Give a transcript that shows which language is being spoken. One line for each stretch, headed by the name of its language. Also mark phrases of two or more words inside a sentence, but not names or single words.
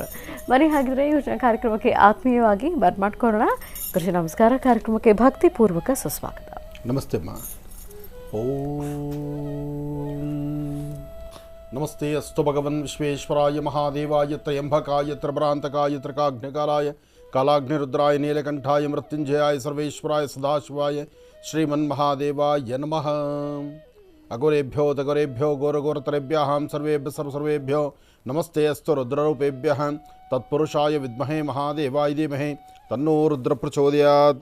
Kannada: ಬನ್ನಿ ಹಾಗಿದ್ರೆ ಇವತ್ತಿನ ಕಾರ್ಯಕ್ರಮಕ್ಕೆ ಆತ್ಮೀಯವಾಗಿ ಬರ್ಮಾಡ್ಕೊಳ್ಳೋಣ. ಗುರುಜಿ ನಮಸ್ಕಾರ. ಕಾರ್ಯಕ್ರಮಕ್ಕೆ ಭಕ್ತಿಪೂರ್ವಕ ಸುಸ್ವಾಗತ. ನಮಸ್ತೆ ಅಮ್ಮ.
Sanskrit: ನಮಸ್ತೆ ಅಸ್ತು ಭಗವನ್ ವಿಶ್ವೇಶ್ವರಾಯ ಮಹಾದೇವಾಯ ತ್ರಯಂಬಕಾಯ ತ್ರಭ್ರಾಂತಕಾಯ ತ್ರಿಕಾಗ್ನಿಕಾಲಾಯ कालाग्निरुद्राय नीलकंठाय मृत्युंजयाय सर्वेश्वराय सदाशिवाय श्रीमन्महादेवाय नमः। अघोरेभ्यो तघोरेभ्यो घोरघोरतरेभ्यः सर्वेभ्यः सर्वसर्वेभ्यो नमस्ते अस्तु रुद्ररूपेभ्यः। तत्पुरुषाय विद्महे महादेवाय धीमहि तन्नो रुद्र प्रचोदयात्।